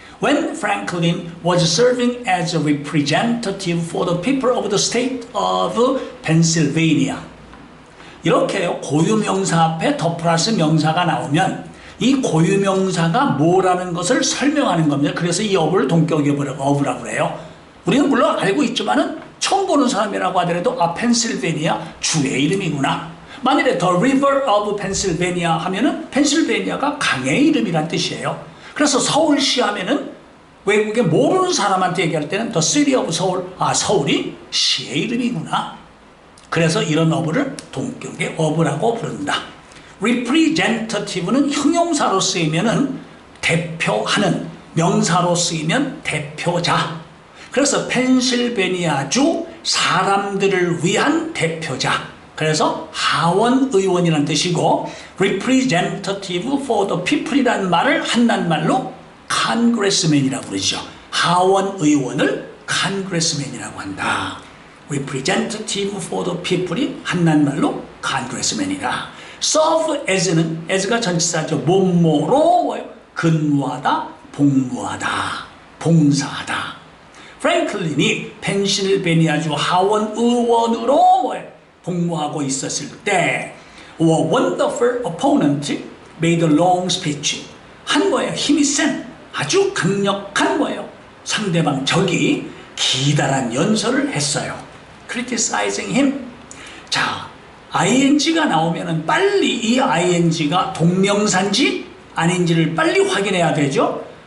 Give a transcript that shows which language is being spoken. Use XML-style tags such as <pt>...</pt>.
<en>When Franklin was serving as a representative for the people of the state of Pennsylvania.</en> <ko>이렇게요. 고유명사 앞에 더 플러스 명사가 나오면 이 고유명사가 뭐라는 것을 설명하는 겁니다. 그래서 이 어부를 동격 어부라고 그래요. 우리는 물론 알고 있지만은 처음 보는 사람이라고 하더라도 펜실베니아 주의 이름이구나. 만일에 The River of Pennsylvania 하면은 펜실베니아가 강의 이름이란 뜻이에요. 그래서 서울시 하면은 외국에 모르는 사람한테 얘기할 때는 The City of Seoul, 서울이 시의 이름이구나. 그래서 이런 어부를 동격의 어부라고 부른다. Representative는 형용사로 쓰이면은 대표하는, 명사로 쓰이면 대표자. 그래서 펜실베니아주 사람들을 위한 대표자. 그래서 하원 의원이라는 뜻이고 representative for the people이라는 말을 한낱말로 congressman이라고 그러죠. 하원 의원을 congressman이라고 한다. representative for the people이 한낱말로 congressman이다. serve as는 as가 전치사죠. 뭐뭐로 뭐요? 근무하다, 복무하다, 봉사하다. 프랭클린이 펜실베니아주 하원 의원으로 뭐예요?</ko> <en>복무하고 있었을 때 A wonderful opponent made a long speech.</en> <ko>한 뭐예요? 힘이 센 아주 강력한 뭐예요? 상대방 적이 기다란 연설을 했어요.</ko> <en>Criticizing him.</en> <ko>자, ing가 나오면은 빨리 이 ing가 동명사인지 아닌지를 빨리 확인해야 되죠.</ko>